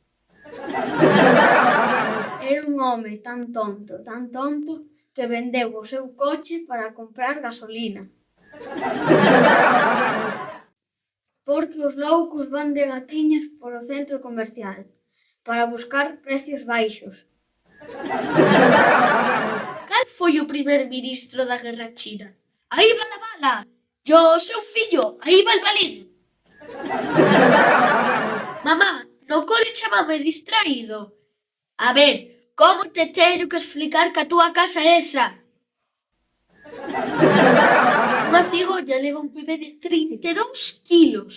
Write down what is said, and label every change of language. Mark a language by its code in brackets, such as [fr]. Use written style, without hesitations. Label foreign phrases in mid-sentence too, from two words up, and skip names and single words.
[gl] Era un home tan tonto, que vendeu o seu coche para comprar gasolina. Porque os loucos van de gatiñas polo centro comercial para buscar precios baixos. Cal foi o primer ministro da Guerra China? [es] Aí va la bala! [gl] Yo, o seu fillo, aí [es] va el balín! [gl] Mamá, no cole chamame distraído. A ver, como te teño que explicar que a túa casa é esa? Unha cigolla leva un bebé de 32 kilos.